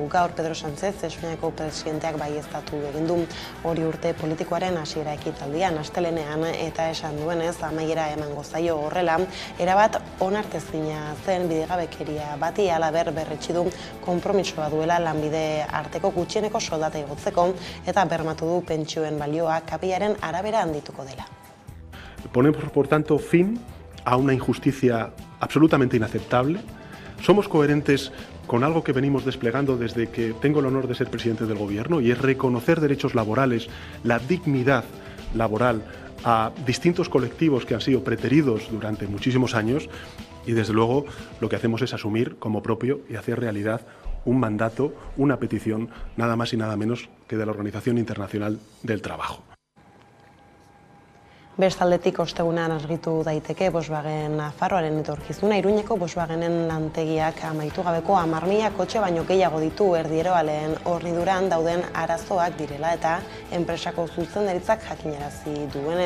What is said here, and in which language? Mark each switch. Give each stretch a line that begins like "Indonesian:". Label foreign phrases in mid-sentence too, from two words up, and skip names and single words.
Basque: Gaur Pedro Sánchez Espainiako presidenteak baieztatu egin du hori urte politikoaren hasiera ekitaldian astelehenean, eta esan duenez amaiera emango zaio horrela, erabat onartezina zen bidegabekeria bati halaber berretsi du konpromisoa duela lanbide arteko gutxieneko soldata igotzeko eta bermatu du pentsioen balioa kapilaren arabera handituko dela.
Spanish: Ponemos, por tanto, fin a una injusticia absolutamente inaceptable. Somos coherentes con algo que venimos desplegando desde que tengo el honor de ser presidente del Gobierno, y es reconocer derechos laborales, la dignidad laboral a distintos colectivos que han sido preteridos durante muchísimos años, y desde luego lo que hacemos es asumir como propio y hacer realidad un mandato, una petición, nada más y nada menos que de la Organización Internacional del Trabajo.
Basque: Bestaldetik ostegunean argitu daiteke Volkswagen Nafarroaren etorkizuna. Iruñeko Volkswagenen lantegiak amaitu gabeko 10.000 kotxe baino gehiago ditu. Erdieroaleen horniduran dauden arazoak direla eta enpresako zuzendaritzak jakinarazi duenez.